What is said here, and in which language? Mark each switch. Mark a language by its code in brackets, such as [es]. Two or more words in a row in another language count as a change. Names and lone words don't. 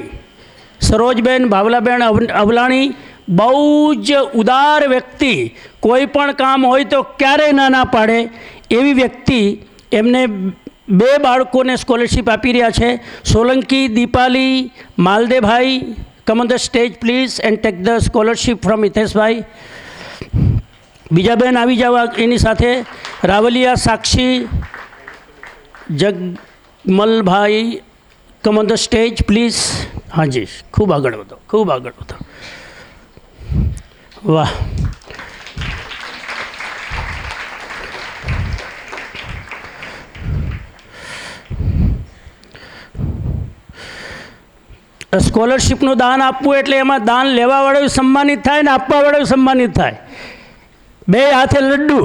[gu] સરોજબેન ભાવનાબેન અવલાણી બહુ જ ઉદાર વ્યક્તિ, કોઈ પણ કામ હોય તો ક્યારેય ના પાડે એવી વ્યક્તિ. એમને 2 બાળકોને સ્કોલરશીપ આપી રહ્યા છે. સોલંકી દીપાલી માલદેભાઈ, [en] come on the stage please and take the scholarship from હિતેશભાઈ. [gu] બીજા બેન આવી જાવ એની સાથે. રાવલિયા સાક્ષી જગમલભાઈ, [en] come on the stage please. [gu] હાજી, ખૂબ આગળ વધો, ખૂબ આગળ વધો. વાહ. સ્કોલરશીપનું દાન આપવું એટલે એમાં દાન લેવાવાળો સન્માનિત થાય ને આપવાવાળો સન્માનિત થાય, 2 હાથે લડ્ડુ.